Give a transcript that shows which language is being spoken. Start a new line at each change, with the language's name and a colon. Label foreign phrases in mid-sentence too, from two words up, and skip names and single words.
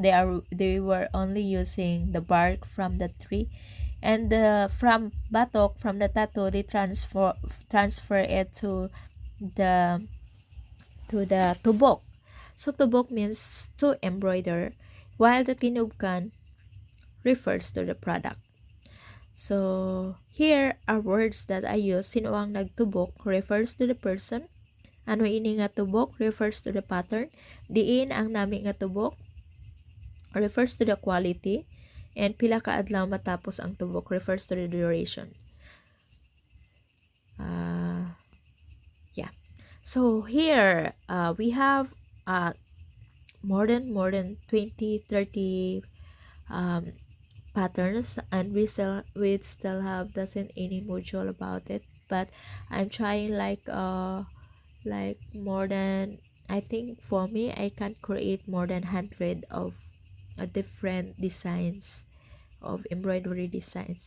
English: They were only using the bark from the tree, and from batok, from the tattoo, they transfer it the to the tubok. So tubok means to embroider, while the tinubkan refers to the product. So here are words that I use.
Hiligaynon: Sino ang nagtubok
English: refers to the person.
Hiligaynon: Ano ini nga tubok
English: refers to the pattern.
Hiligaynon: Diin ang nami nga tubok
English: refers to the quality.
Hiligaynon: And pila ka adlaw matapos ang tubok
English: refers to the duration. Yeah. So here we have more than 20, 30 patterns, and we still have doesn't any module about it, but I'm trying like more than I think for me, I can create more than 100 of different designs of embroidery designs.